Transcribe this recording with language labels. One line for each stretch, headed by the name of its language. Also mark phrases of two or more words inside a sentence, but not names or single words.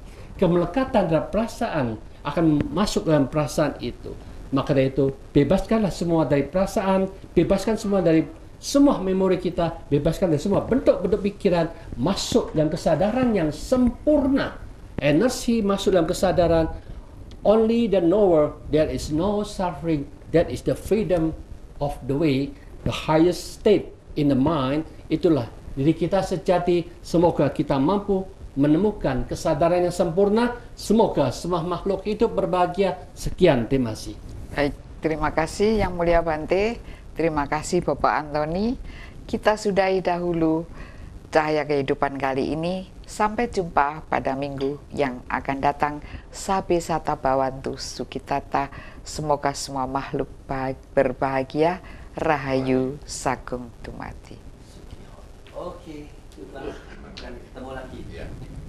Indonesian: Kemelekatan terhadap perasaan akan masuk dalam perasaan itu. Maka dari itu, bebaskanlah semua dari perasaan, bebaskan semua dari semua memori kita, bebaskan dari semua bentuk-bentuk pikiran, masuk dalam kesadaran yang sempurna. Energi masuk dalam kesadaran.
English: Only the knower, there is no suffering. That is the freedom of the way, the highest state in the mind.
Indonesian: Itulah diri kita sejati. Semoga kita mampu menemukan kesadaran yang sempurna. Semoga semua makhluk hidup berbahagia. Sekian, terima kasih. Baik, terima kasih Yang Mulia Bante. Terima kasih Bapak Antoni. Kita sudahi dahulu Cahaya Kehidupan kali ini. Sampai jumpa pada minggu yang akan datang.
Pali: Sabe sata bawantu sukitata.
Indonesian: Semoga semua makhluk berbahagia.
Javanese: Rahayu Sagung Dumadi.
Indonesian: Oke, kita akan ketemu lagi.